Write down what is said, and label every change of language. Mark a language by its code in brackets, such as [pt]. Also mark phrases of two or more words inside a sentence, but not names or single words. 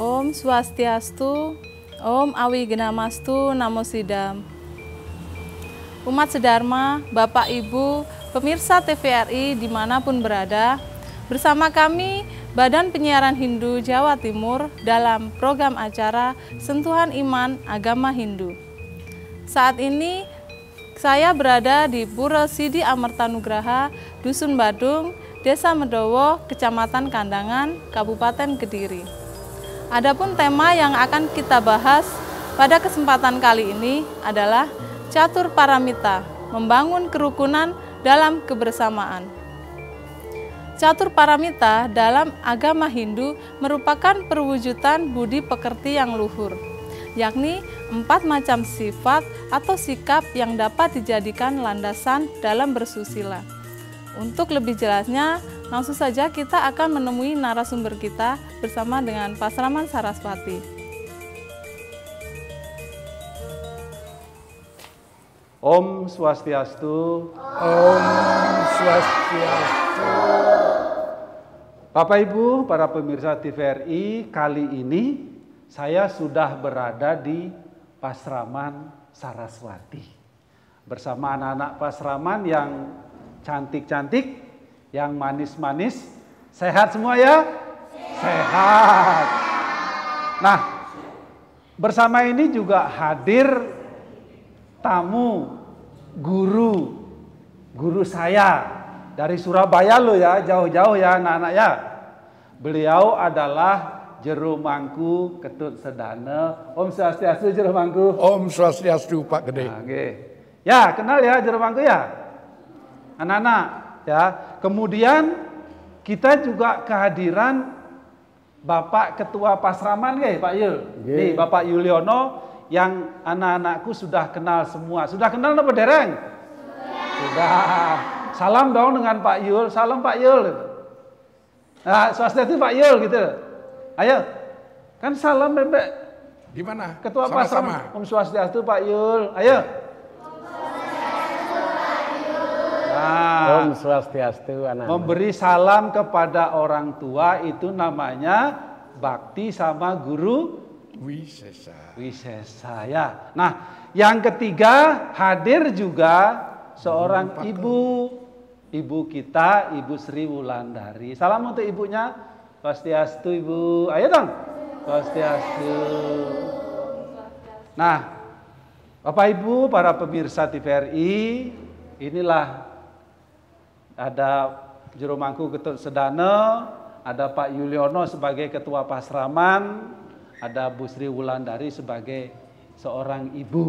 [sa] Om Swastiastu, Om Awigedamastu, Namo Sidam. [id] Umat sedharma, Bapak Ibu, pemirsa TVRI dimanapun berada, bersama kami Badan Penyiaran Hindu Jawa Timur dalam program acara Sentuhan Iman Agama Hindu. Saat ini saya berada di Pura Sidi Amertanugraha, Dusun Badung, Desa Medowo, Kecamatan Kandangan, Kabupaten Kediri. Adapun tema yang akan kita bahas pada kesempatan kali ini adalah Catur Paramita, membangun kerukunan dalam kebersamaan. Catur Paramita dalam agama Hindu merupakan perwujudan budi pekerti yang luhur, yakni 4 macam sifat atau sikap yang dapat dijadikan landasan dalam bersusila. Untuk lebih jelasnya, langsung saja kita akan menemui narasumber kita bersama dengan Pasraman Saraswati. [sa] Om Swastiastu. Om Swastiastu. [id] Bapak Ibu, para pemirsa TVRI, kali ini saya sudah berada di Pasraman Saraswati. Bersama anak-anak Pasraman yang cantik-cantik, yang manis-manis. Sehat semua ya? Sehat. Nah, bersama ini juga hadir tamu guru saya dari Surabaya loh ya, jauh-jauh ya anak-anak ya. Beliau adalah Jero Mangku Ketut Sedana. [sa] Om Swastiastu Jero Mangku. Om Swastiastu Pak Gede. [id] Nah, okay. Ya, kenal ya Jero Mangku ya. Anak-anak ya. Kemudian kita juga kehadiran Bapak Ketua Pasraman Pak Yul. Nih Bapak Yuliono yang anak-anakku sudah kenal semua. Sudah kenal apa dereng? Sudah. Salam dong dengan Pak Yul. Salam Pak Yul. Nah, Swastiastu Pak Yul gitu. Ayo. Kan salam bebek. Di mana? Ketua Pasraman. [sa] Om Swastiastu [id] Pak Yul. Ayo. Nah, [sa] Om Swastiastu anak. [id] memberi salam kepada orang tua itu namanya bakti sama guru Wisesa ya. Nah, yang ketiga hadir juga seorang ibu kita, Ibu Sri Wulandari. Salam untuk ibunya. Swastiastu Ibu. Ayo dong. Swastiastu. Nah, Bapak Ibu, para pemirsa TVRI, inilah ada Jero Mangku Ketut Sedana, ada Pak Yuliono sebagai Ketua Pasraman, ada Bu Sri Wulandari sebagai seorang ibu.